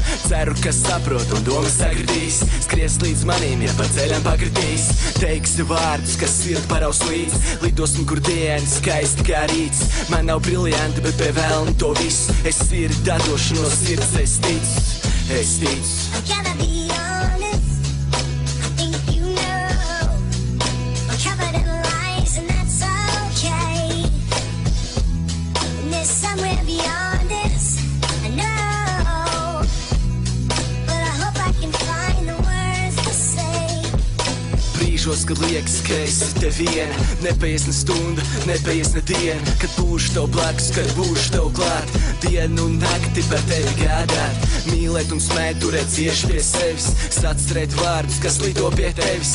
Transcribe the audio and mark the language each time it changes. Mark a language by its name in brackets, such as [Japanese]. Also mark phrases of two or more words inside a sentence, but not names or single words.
[Latvian] Ceru, ka saprot un domas sagritīs, skries līdz manīm, ja pa ceļam pakritīs. Teiksi vārdus, kas sirdi paraus līdz, lidosim, kur diena skaisti kā rīts. Man nav briljanti, bet pie velna to visu es sirdi dadošu no sirds, es ticu, es ticu. [English] I gotta be honest, I think you know I'm covered in lies and that's okay. And there's somewhere beyond this, I know, but I hope I can find the words to say. [Latvian] Brīžos, kad liekas, ka esi te viena, nepaies ne stunda, nepaies ne diena. Kad būšu tev blakus, kad būšu tev klāt, dienu un nakti par tevi gādāt. Mīlēt un smēt, turēt cieši pie sevis, sacerēt vārdus, kas lido pie tevis.